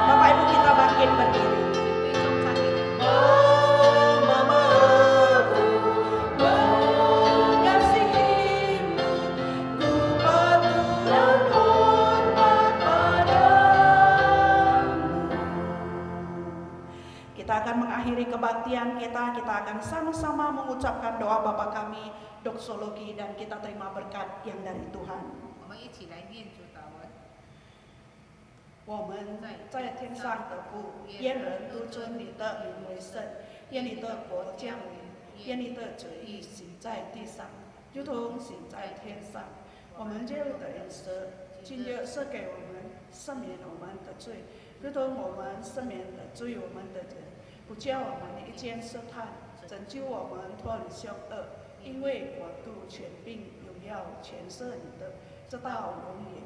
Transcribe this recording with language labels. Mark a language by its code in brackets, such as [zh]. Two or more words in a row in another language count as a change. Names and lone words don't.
[id] Bapak Ibu kita bangkit berdiri. Mama, aku mengasihimu, ku patuh dan hormat padamu. Kita akan mengakhiri kebaktian kita akan sama-sama mengucapkan doa Bapa kami, doksologi, dan kita terima berkat yang dari Tuhan. [zh] 我们一起来念主祷文。我们在天上的父，愿人都尊你的名为圣，愿你的国降临，愿你的旨意行在地上，如同行在天上。我们这样的颜色，今日赦给我们，赦免我们的罪，如同我们赦免的罪我们的人，不叫我们一见试探，拯救我们脱离凶恶，因为国度、权柄、荣耀全是你的，直到永远。